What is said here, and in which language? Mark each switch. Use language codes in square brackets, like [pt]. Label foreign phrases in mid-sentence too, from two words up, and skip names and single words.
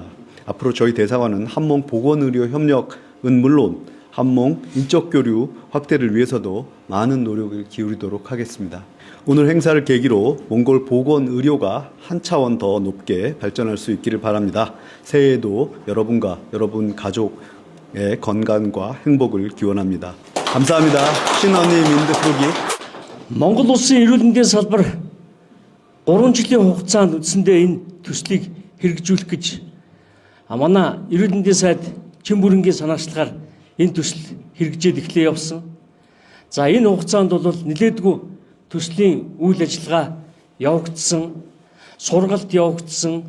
[ko] 앞으로 저희 대사관은 한몽 보건의료 협력은 물론 한몽 인적 교류 확대를 위해서도 많은 노력을 기울이도록 하겠습니다. 오늘 행사를 계기로 몽골 보건의료가 한 차원 더 높게 발전할 수 있기를 바랍니다. 새해에도 여러분과 여러분 가족의 건강과 행복을 기원합니다. 감사합니다. 신언니 민드프로기. [mn] Монгол улсын эрүүл мэндийн салбар 3 жилийн хугацаанд үндсэндээ энэ төслийг хэрэгжүүлэх гэж манай эрүүл мэндийн сайд чин бүрэнгийн санаачлагаар энэ төсөл хэрэгжээд эхлээ явсан. За энэ хугацаанд бол нэлээдгүй төслийн үйл ажиллагаа явагдсан, сургалт явагдсан.